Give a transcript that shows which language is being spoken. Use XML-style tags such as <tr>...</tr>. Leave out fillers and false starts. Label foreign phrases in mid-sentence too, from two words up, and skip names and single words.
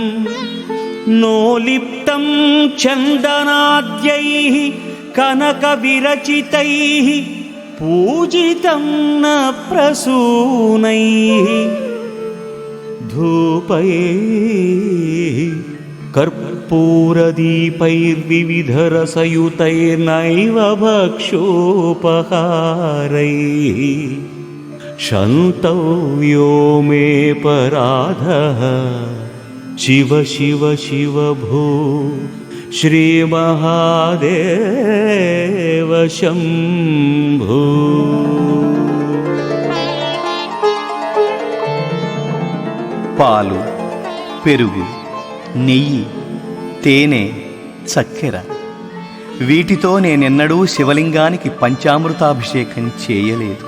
<sa>नोलिप्तं चन्दनाद्यैः कनकविरचितैः पूजितं न प्रसूनैः धूपैः कर्पूरदीपैर्विविधरसयुतैर्नैव भक्षोपहारैः क्षन्तव्यो मे पराधः शिव शिव शिव भो श्रीमहादेव शम्भो।</sa> <te>పాలు, పెరుగు, నెయ్యి, తేనె, చక్కెర వీటితో నేనెన్నడూ శివలింగానికి పంచామృతాభిషేకం చేయలేదు.</te>